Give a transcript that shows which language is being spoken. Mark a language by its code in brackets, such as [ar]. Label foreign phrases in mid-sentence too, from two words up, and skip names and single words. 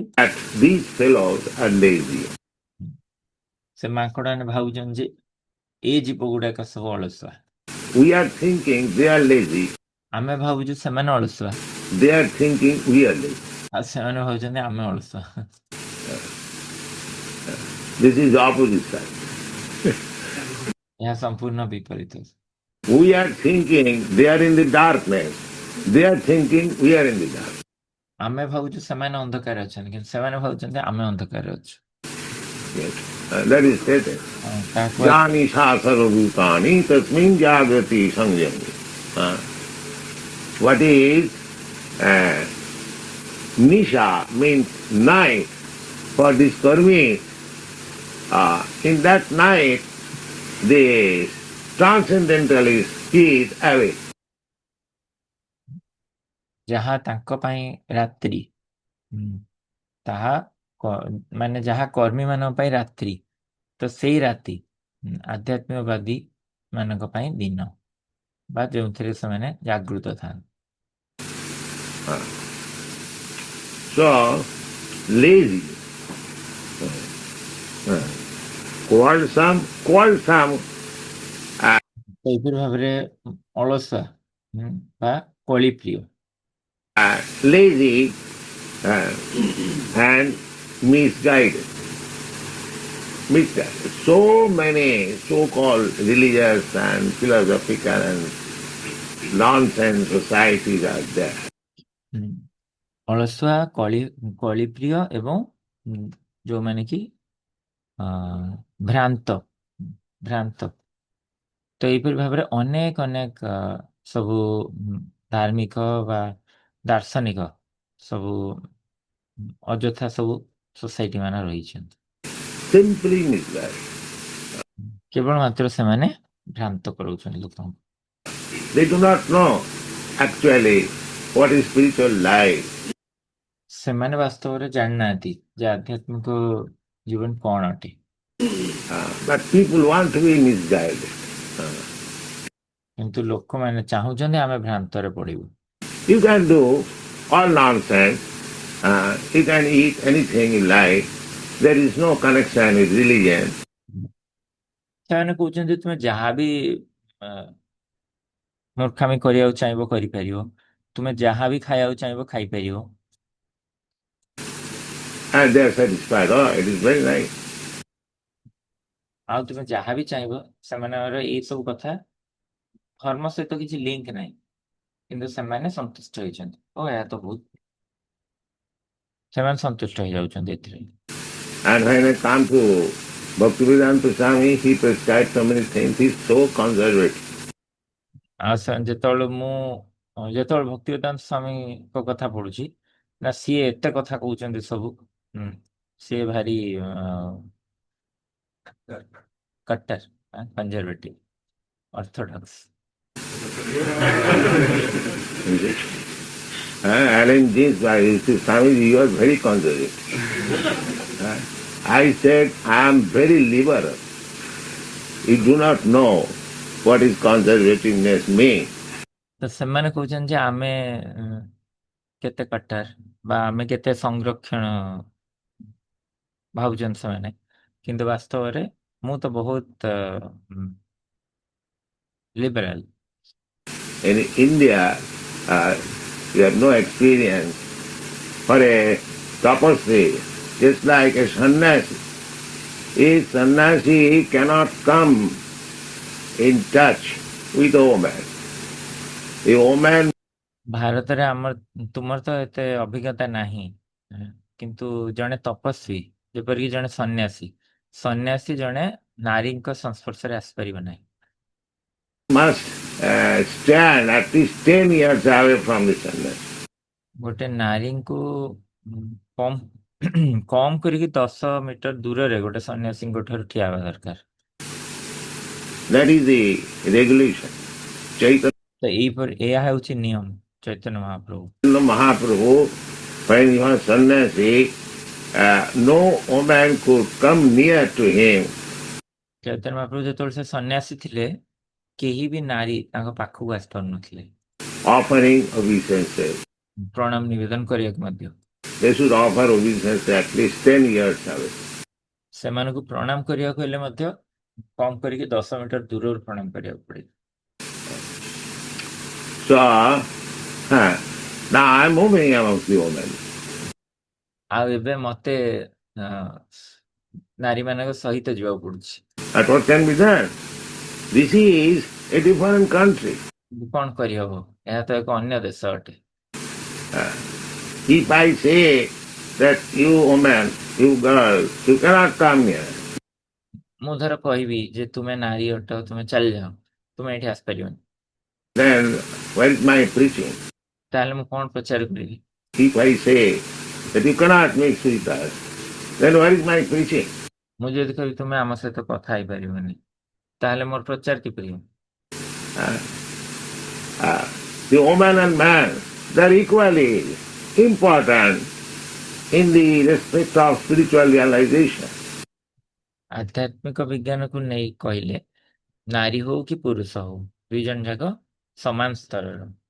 [en] these fellows are lazy. [or] ସେ ମାଙ୍କଡ ମାନେ ଭାବୁଛନ୍ତି ଯେ ଏ ଜୀବ ଗୁଡାକ ସବୁ ଅଳସୁଆ। [en] We are thinking they are lazy. [or] ଆମେ ଭାବୁଛୁ ସେମାନେ ଅଳସୁଆ। [en] They are thinking we are lazy. [or] ଆଉ ସେମାନେ ଭାବୁଛନ୍ତି ଆମେ ଅଳସୁଆ। [en] This is the opposite side. [or] ଏହା ସମ୍ପୂର୍ଣ୍ଣ ବିପରୀତ। [en] We are thinking they are in the darkness. They are thinking we are in the dark. [or] ଆମେ ଭାବୁଛୁ ସେମାନେ ଅନ୍ଧକାର ଅଛନ୍ତି କିନ୍ତୁ ସେମାନେ ଭାବୁଛନ୍ତି ଆମେ ଅନ୍ଧକାର ଅଛୁ। [en] Yes. That is stated. [or] ତାହାକୁ [sa] जानि सर्वभूतानि तस्मिन् जाग्रति संयमी. [en] What is Nisha means night for this karmis. In that night the transcendentalist is awake. [or] ଯାହା ତାଙ୍କ ପାଇଁ ରାତ୍ରି ତାହା ମାନେ ଯାହା କର୍ମୀ ମାନଙ୍କ ପାଇଁ ରାତ୍ରି, ତ ସେଇ ରାତି ଆଧ୍ୟାତ୍ମିକବାଦୀ ମାନଙ୍କ ପାଇଁ ଦିନ ବା ଯେଉଁଥିରେ ସେମାନେ ଜାଗୃତ ଥାନ୍ତି। [en] So lazy, quarrelsome. [or] ଏହିପରି ଭାବରେ ଅଳସୁଆ ବା କଳିପ୍ରିୟ। [en] Lazy and misguided. So many so-called religious and philosophical and nonsense societies are there. [or] ଅଳସୁଆ, କଳିପ୍ରିୟ ଏବଂ ଯୋଉମାନେ କି ଭ୍ରାନ୍ତ। ତ ଏହିପରି ଭାବରେ ଅନେକ ସବୁ ଧାର୍ମିକ ବା ଦାର୍ଶନିକ ସବୁ ଅଯଥା ସବୁ ସୋସାଇଟି ମାନ ରହିଛନ୍ତି। [en] Simply misguided. [or] କେବଳ ମାତ୍ର ସେମାନେ ଭ୍ରାନ୍ତ କରାଉଛନ୍ତି ଲୋକଙ୍କୁ। [en] They do not know actually what is spiritual life. [or] ସେମାନେ ବାସ୍ତବରେ ଜାଣିନାହାନ୍ତି ଯେ ଆଧ୍ୟାତ୍ମିକ ଜୀବନ କଣ ଅଟେ। [en] But people want to be misguided. [or] କିନ୍ତୁ ଲୋକମାନେ ଚାହୁଁଛନ୍ତି ଆମେ ଭ୍ରାନ୍ତରେ ପଡ଼ିବୁ। [en] You can do all nonsense. You can eat anything you like. There is no connection with religion. [or] ସେମାନେ କହୁଛନ୍ତି ତୁମେ ଯାହା ବି ମୂର୍ଖାମି କରିବାକୁ ଚାହିଁବ କରିପାରିବ, ତୁମେ ଯାହା ବି ଖାଇବାକୁ ଚାହିଁବ ଖାଇପାରିବ। [en] And they are satisfied. Oh, it is very nice. [or] ଆଉ ତୁମେ ଯାହା ବି ଚାହିଁବ, ସେମାନଙ୍କର ଏଇ ସବୁ କଥା ଧର୍ମ ସହିତ କିଛି ଲିଙ୍କ ନାହିଁ କିନ୍ତୁ ସେମାନେ ସନ୍ତୁଷ୍ଟ ହେଇଛନ୍ତି। ଓ ଏହା ତ ବହୁତ, ସେମାନେ ସନ୍ତୁଷ୍ଟ ହେଇଯାଉଛନ୍ତି ଏଥିରେ। [en] And when I come to Bhaktivedanta Swami, he prescribed so many things. He is so conservative. [or] ଆଉ ଯେତେବେଳେ ଭକ୍ତିବେଦାନ୍ତ ସ୍ୱାମୀଙ୍କ କଥା ପଢୁଛି ନା, ସିଏ ଏତେ କଥା କହୁଛନ୍ତି ସବୁ, ସିଏ ଭାରି କଟ୍ଟର, [en] conservative, orthodox. Alan James, he said, Swamiji, you are very conservative. I said, I am very liberal. You do not know what is conservativeness means. [or] ତ ସେମାନେ କହୁଛନ୍ତି ଯେ ଆମେ କେତେ କଟ୍ଟର ବା ଆମେ କେତେ ସଂରକ୍ଷଣ ଭାବୁଛନ୍ତି ସେମାନେ, କିନ୍ତୁ ବାସ୍ତବରେ ମୁଁ ତ ବହୁତ ଲିବରାଲ। [en] In India, you have no experience. For a tapasvi, just like a sannyasi, a sannyasi cannot come in touch with a woman. The woman [or] ଭାରତରେ ଆମର ତୁମର ତ ଏତେ ଅଭିଜ୍ଞତା ନାହିଁ, କିନ୍ତୁ ଜଣେ ତପସ୍ୱୀ ଯେପରିକି ଜଣେ ସନ୍ନ୍ୟାସୀ ଜଣେ ନାରୀଙ୍କ ସଂସ୍ପର୍ଶରେ ଆସିପାରିବ ନାହିଁ। [en] must stand at least 10 years away from the sannyasi. [or] ଗୋଟେ ନାରୀଙ୍କୁ କମ କମ କରିକି 10 ମିଟର ଦୂରରେ ଗୋଟେ ସନ୍ନ୍ୟାସୀଙ୍କ ଠାରୁ ଠିଆ ହେବା ଦରକାର। [en] That is the regulation. Chaitanya [or] ତ ଏହା ହେଉଛି ନିୟମ ଚୈତନ୍ୟ ମହାପ୍ରଭୁ। [en] Mahaprabhu, when he was sannyasi, no woman could come near to him. [or] ଚୈତନ୍ୟ ମହାପ୍ରଭୁ ଯେତେବେଳେ ସେ ସନ୍ନ୍ୟାସୀ ଥିଲେ, କେହି ବି ନାରୀ ତାଙ୍କ ପାଖକୁ ଆସିପାରୁନଥିଲେ [en] Offering obeisances. [or] ପ୍ରଣାମ ନିବେଦନ କରିବାକୁ ମଧ୍ୟ। [en] They should offer obeisances at least 10 years away. [or] ସେମାନଙ୍କୁ ପ୍ରଣାମ କରିବାକୁ ହେଲେ ମଧ୍ୟ କମ କରିକି 10 ମିଟର ଦୂରରୁ ପ୍ରଣାମ କରିବାକୁ ପଡେ। [en] So, now I'm moving amongst the women. [or] ଆଉ ଏବେ ମତେ ନାରୀମାନଙ୍କ ସହିତ ଯିବାକୁ ପଡୁଛି। [en] But what can be done? This is a different country. [or] କଣ କରିହବ? ଏହା ତ ଏକ ଅନ୍ୟ ଦେଶ ଅଟେ। [en] If I say that you woman, you girl, you cannot come here, [or] ମୁଁ ଧର କହିବି ଯେ ତୁମେ ନାରୀ ଅଟ, ତୁମେ ଚାଲିଯାଅ, ତୁମେ ଏଠି ଆସିପାରିବନି, [en] then where is my preaching? [or] ତାହେଲେ ମୁଁ କଣ ପ୍ରଚାର କରିବି? [en] If I say that you cannot mix with us, then where is my preaching? [or] ମୁଁ ଯଦି କହିବି ତୁମେ ଆମ ସହିତ କଥା ହେଇପାରିବନି, ତାହେଲେ ମୋର ପ୍ରଚାର କିପରି ହେବ? [en] The woman and man, they are equally important in the respect of spiritual realization. [or] ଆଧ୍ୟାତ୍ମିକ ବିଜ୍ଞାନକୁ ନେଇ କହିଲେ ନାରୀ ହଉ କି ପୁରୁଷ ହଉ, ଦୁଇ ଜଣ ଯାକ ସମାନ ସ୍ତରର।